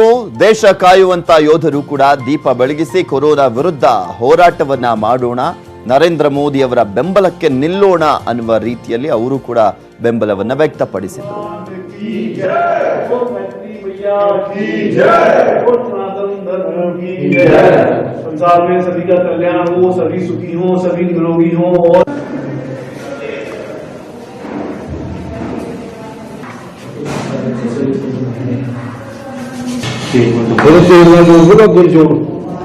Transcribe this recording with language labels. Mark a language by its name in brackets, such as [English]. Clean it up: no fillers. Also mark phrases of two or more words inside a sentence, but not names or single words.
[Kannada] ದೇಶ ಕಾಯುವಂತ ಯೋಧರು ಕೂಡ ದೀಪ ಬೆಳಗಿಸಿ ಕೊರೋನಾ ವಿರುದ್ಧ ಹೋರಾಟವನ್ನ ಮಾಡೋಣ, ನರೇಂದ್ರ ಮೋದಿ ಅವರ ಬೆಂಬಲಕ್ಕೆ ನಿಲ್ಲೋಣ ಅನ್ನುವ ರೀತಿಯಲ್ಲಿ ಅವರು ಕೂಡ ಬೆಂಬಲವನ್ನ ವ್ಯಕ್ತಪಡಿಸಿದ್ರು. [Hindi] संसार में सभी का कल्याण हो, सभी सुखी हो, सभी निरोगी हो। और